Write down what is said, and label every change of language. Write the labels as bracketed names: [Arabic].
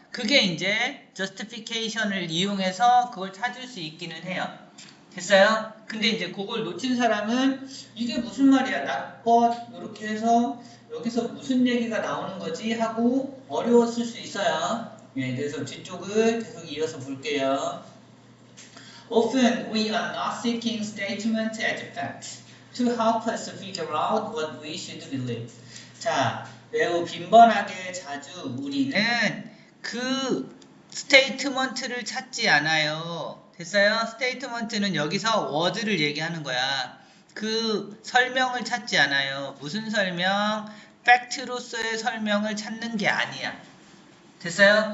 [Korean] 그게 이제 justification을 이용해서 그걸 찾을 수 있기는 해요. 됐어요? 근데 이제 그걸 놓친 사람은 이게 무슨 말이야? [English] not but [Korean] 이렇게 해서 여기서 무슨 얘기가 나오는 거지? 하고 어려웠을 수 있어요. 예, 그래서 뒤쪽을 계속 이어서 볼게요. [English] Often we are not seeking statement as fact to help us figure out what we should believe. [Korean] 자, 매우 빈번하게 자주 우리는 그 스테이트먼트를 찾지 않아요. 됐어요? 스테이트먼트는 여기서 워드를 얘기하는 거야. 그 설명을 찾지 않아요. 무슨 설명? 팩트로서의 설명을 찾는 게 아니야. 됐어요?